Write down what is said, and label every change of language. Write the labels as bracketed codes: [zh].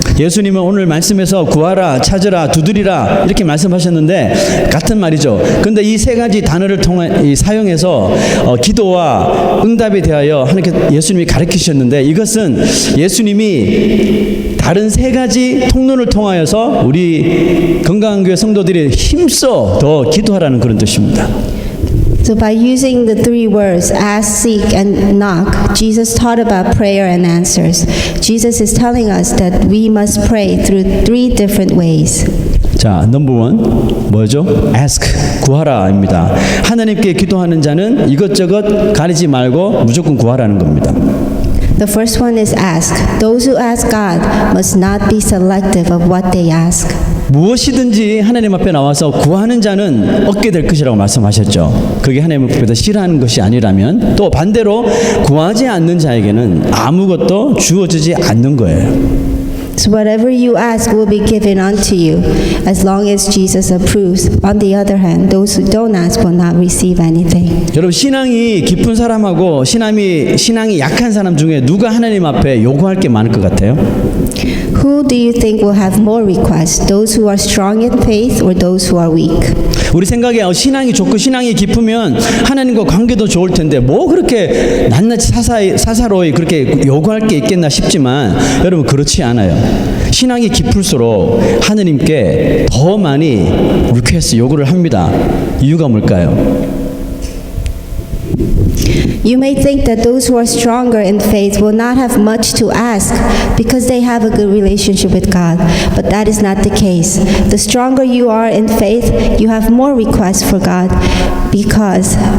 [ko] 예수님은 오늘 말씀에서 구하라, 찾으라, 두드리라 이렇게 말씀하셨는데 같은 말이죠. 그런데 이 세 가지 단어를 통해 사용해서 기도와 응답에 대하여 하나님께 예수님이 가르치셨는데, 이것은 예수님이 다른 세 가지 통로를 통하여서 우리 건강한 교회 성도들이 힘써 더 기도하라는 그런 뜻입니다. [en] So by using the three words, ask, seek, and knock, Jesus taught about prayer and answers. Jesus is telling us that we must pray through three different ways. [ko] 자, 넘버 원 뭐죠? ask, 구하라입니다. 하나님께 기도하는 자는 이것저것 가리지 말고 무조건 구하라는 겁니다. [en] The first one is ask. Those who ask God must not be selective of what they ask. [ko] 무엇이든지 하나님 앞에 나와서 구하는 자는 얻게 될 것이라고 말씀하셨죠. 그게 하나님 앞에서 싫어하는 것이 아니라면, 또 반대로 구하지 않는 자에게는 아무것도 주어지지 않는 거예요. [en] So whatever you ask will be given unto you, as long as Jesus approves. On the other hand, those who don't ask will not receive anything. [ko] 여러분, 신앙이 깊은 사람하고 신앙이 약한 사람 중에 누가 하나님 앞에 요구할 게 많을 것 같아요? [en] Who do you think will have more requests? Those who are strong in faith or those who are weak? [ko] 우리 생각에 신앙이 좋고 신앙이 깊으면 하나님과 관계도 좋을 텐데 뭐 그렇게 낱낱이 사사로이 그렇게 요구할 게 있겠나 싶지만, 여러분 그렇지 않아요. 신앙이 깊을수록 하나님께 더 많이 리퀘스트 요구를 합니다. 이유가 뭘까요? [en] You may think that those who are stronger in faith will not have much to ask because they have a good relationship with God, but that is not the case. The stronger you are in faith, you have more requests for God because